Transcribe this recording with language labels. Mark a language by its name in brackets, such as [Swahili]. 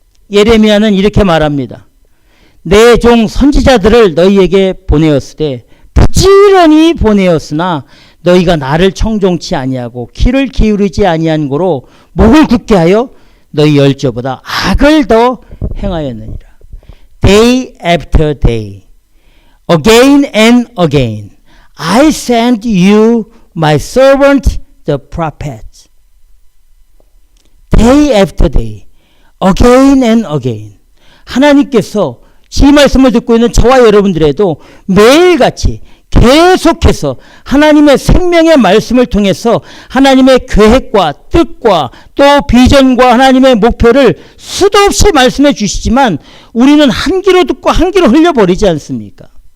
[Korean] 예레미야는 이렇게 말합니다. 내 종 선지자들을 너희에게 보내었으되 부지런히 보내었으나 너희가 나를 청종치 아니하고 귀를 기울이지 아니한 고로 목을 굳게 하여 너희 열조보다 악을 더 행하였느니라. [English] Day after day, again and again, I send you my servant the prophet. Day after day, again and again. [Korean] 하나님께서 이 말씀을 듣고 있는 저와 여러분들에도 매일같이 계속해서 하나님의 생명의 말씀을 통해서 하나님의 계획과 뜻과 또 비전과 하나님의 목표를 수도 없이 말씀해 주시지만 우리는 한 귀로 듣고 한 귀로 흘려버리지 않습니까?